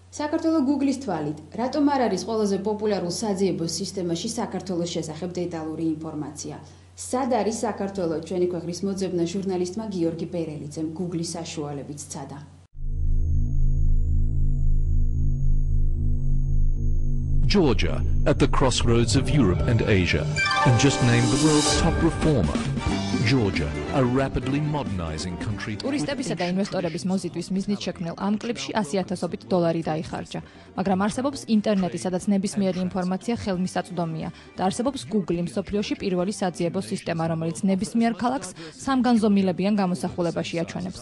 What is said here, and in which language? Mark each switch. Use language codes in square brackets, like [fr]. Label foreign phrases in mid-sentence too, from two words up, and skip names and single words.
[ka] საქართველოს Google-ის თვალით, რატომ არ არის ყველაზე პოპულარულ საძიებო სისტემაში საქართველოს შესახებ დეტალური ინფორმაცია? სად არის საქართველოს ჩვენი ქვეყნის მოძებნა ჟურნალისტმა გიორგი პერელიძემ Google-ის საშუალებით სცადა? [en] Georgia, at the crossroads of Europe and Asia, and just named the world's top reformer. Georgia, a rapidly modernizing country. [ka] ტურისტებისა და ინვესტორების მოზიდვის მიზნით შექმნილ ამ კლიპში $100,000 დაიხარჯა. მაგრამ არსებობს ინტერნეტი, სადაც ნებისმიერი ინფორმაცია ხელმისაწვდომია და არსებობს Google მსოფლიოში პირველი საძიებო სისტემა, რომელიც ნებისმიერ ქალაქს სამგანზომილებიან გამოსახულებაში აჩვენებს.